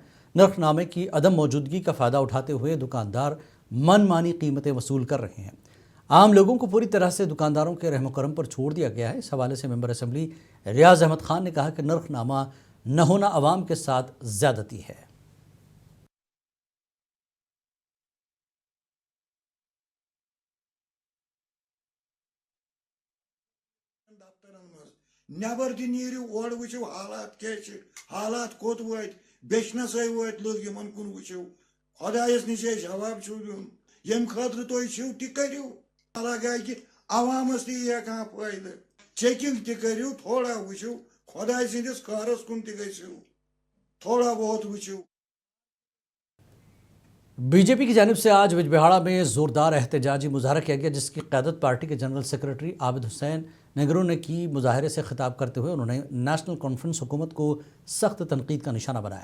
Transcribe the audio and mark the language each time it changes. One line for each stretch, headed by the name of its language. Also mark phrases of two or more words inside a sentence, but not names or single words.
Urdu: نرخ نامے کی عدم موجودگی کا فائدہ اٹھاتے ہوئے دکاندار من مانی قیمتیں وصول کر رہے ہیں. عام لوگوں کو پوری طرح سے دکانداروں کے رحم و کرم پر چھوڑ دیا گیا ہے. اس حوالے سے
English: member assembly
Urdu: ریاض احمد خان نے کہا کہ نرخ نامہ نہ ہونا عوام کے ساتھ زیادتی ہے.
Kashmiri: नबर तु नीरियो ओर वुचो हालात क्या हालात कोत वत बेचनस वत लोग यमन कुन वुचो खुदायस निश जवाब दिन यम खतर तुम छो ति करियो लगा कि अवामस ती कह फायदे चेकिंग ति करियो थोड़ा वुचो खुदाय सिंदिस कारस कुन ति गो थोड़ा बहुत वुचो।
Urdu: بی جے پی کی جانب سے آج بجبہاڑہ میں زوردار احتجاجی مظاہرہ کیا گیا، جس کی قیادت پارٹی کے
English: general secretary
Urdu: عابد حسین نیگرو نے کی. مظاہرے سے خطاب کرتے ہوئے انہوں نے نیشنل کانفرنس حکومت کو سخت تنقید کا نشانہ بنایا.